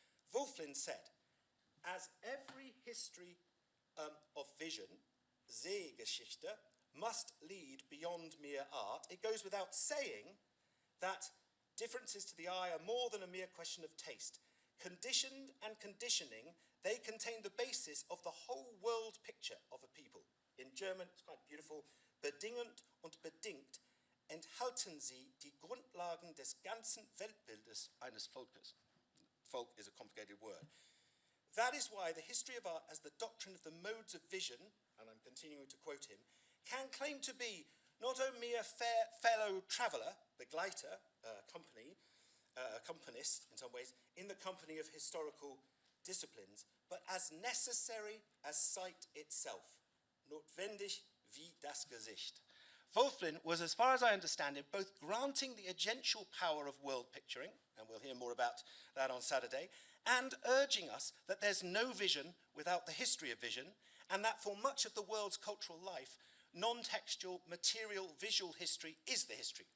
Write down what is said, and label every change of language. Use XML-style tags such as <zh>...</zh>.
<en>Wulfflin said, as every history of vision, Sehgeschichte, must lead beyond mere art, it goes without saying that differences to the eye are more than a mere question of taste. Conditioned and conditioning, they contain the basis of the whole world picture of a people. In German, it's quite beautiful,</en> <de>bedingend und bedingt enthalten sie die Grundlagen des ganzen Weltbildes eines Volkes.</de> <en>Folk is a complicated word. That is why the history of art as the doctrine of the modes of vision, and I'm continuing to quote him, can claim to be not only a fellow traveller, begleiter, accompanist in some ways, in the company of historical disciplines, but as necessary as sight itself.</en> <de>Notwendig wie das Gesicht.</de> <en>Wulfflin was, as far as I understand it, both granting the agential power of world picturing, and we'll hear more about that on Saturday, and urging us that there's no vision without the history of vision, and that for much of the world's cultural life, non-textual, material, visual history is the history.</en>